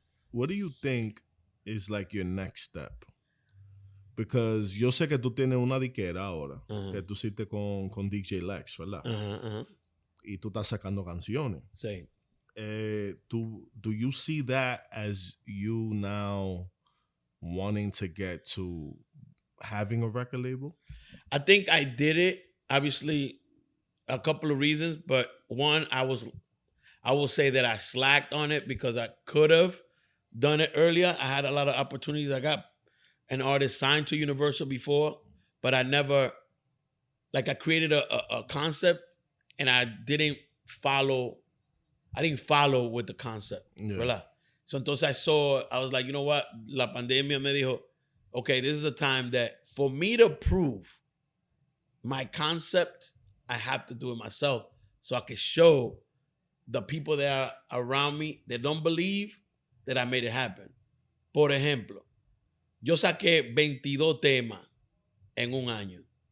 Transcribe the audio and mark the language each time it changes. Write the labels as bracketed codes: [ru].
[en] What do you think is like your next step? [es] Because yo sé que tú tienes una diquera ahora, que tú hiciste con DJ Lex, ¿verdad? Y tú estás sacando canciones. Sí. [en] Do you see that as you now wanting to get to having a record label? I think I did it, obviously, a couple of reasons, but one, I will say that I slacked on it because I could have done it earlier. I had a lot of opportunities. I got an artist signed to Universal before, but I never, like I created a concept and I didn't follow with the concept, ¿verdad? So entonces I was like, you know what? [es] La pandemia me dijo, [en] okay, this is a time that for me to prove my concept, I have to do it myself so I can show the people that are around me that don't believe that I made it happen. [es] Por ejemplo, yo saqué 22 temas en un año.